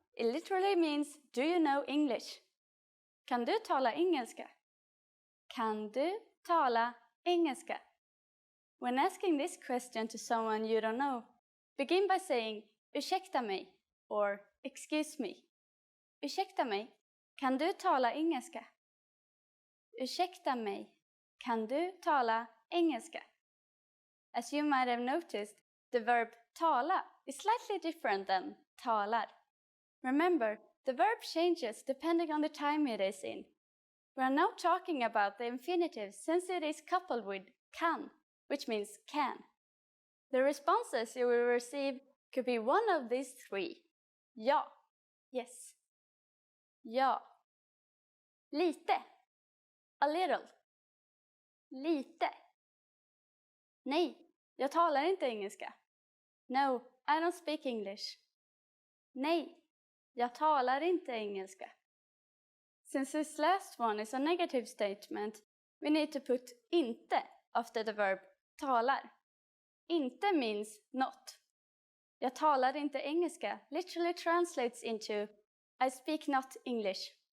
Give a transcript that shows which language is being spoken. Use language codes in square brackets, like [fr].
[en] It literally means, do you know English? [sv] Kan du tala engelska? Kan du tala engelska? [en] When asking this question to someone you don't know, begin by saying [sv] ursäkta mig [en] or excuse me. [sv] Ursäkta mig, kan du tala engelska? Ursäkta mig, kan du tala engelska? [en] As you might have noticed, the verb tala is slightly different than talar. Remember, the verb changes depending on the time it is in. We are now talking about the infinitive since it is coupled with kan, which means can. The responses you will receive could be one of these three. [sv] Ja, [en] yes. [sv] Ja. Lite, [en] a little. [sv] Lite. Nej, jag talar inte engelska. [en] No, I don't speak English. [sv] Nej, jag talar inte engelska. [en] Since this last one is a negative statement, we need to put inte after the verb talar. Inte means not. [sv] Jag talar inte engelska [en] literally translates into I speak not English.